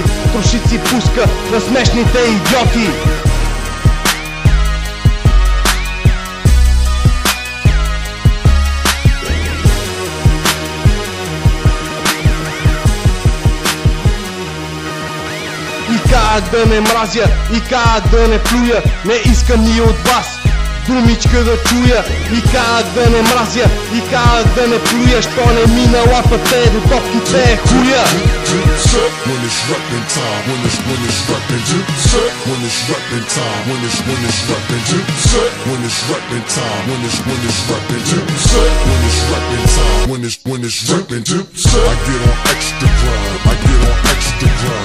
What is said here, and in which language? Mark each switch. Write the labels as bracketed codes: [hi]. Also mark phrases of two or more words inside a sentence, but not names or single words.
[bg] Трошици пуска на смешните идиоти. И как да не мразя, и как да не плюя. Не искам и от вас думичка да чуя. И как да не мразя, и как да не плюя. Що не ми налапате до топките хуя. [en] When it's reppin' time. When it's reppin' time. When it's reppin' time. When it's reppin' time. When it's reppin' time. When it's reppin' time. When it's reppin' time. When it's reppin' time. I get on extra grind. I get on extra grind.